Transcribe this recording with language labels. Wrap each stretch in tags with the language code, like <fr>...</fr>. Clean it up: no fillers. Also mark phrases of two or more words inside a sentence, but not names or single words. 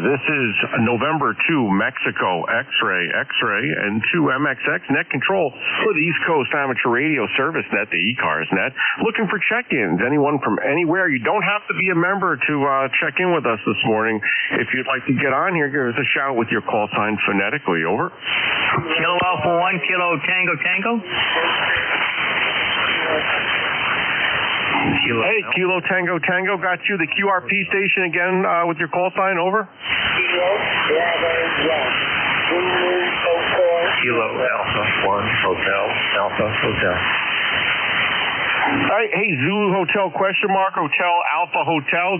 <en>This is November 2, Mexico, X-Ray, and 2MXX net control for the East Coast Amateur Radio Service Net, the ECARS Net. Looking for check-ins, anyone from anywhere. You don't have to be a member to check in with us this morning. If you'd like to get on here, give us a shout with your call sign phonetically. Over. Kilo Alpha 1, Kilo Tango Tango. Hey, Kilo Tango Tango, got you. The QRP station again with your call sign. Over. Kilo Alpha 1 Hotel Alpha Hotel. All right, hey, Zulu Hotel, Hotel, Alpha Hotel.</en>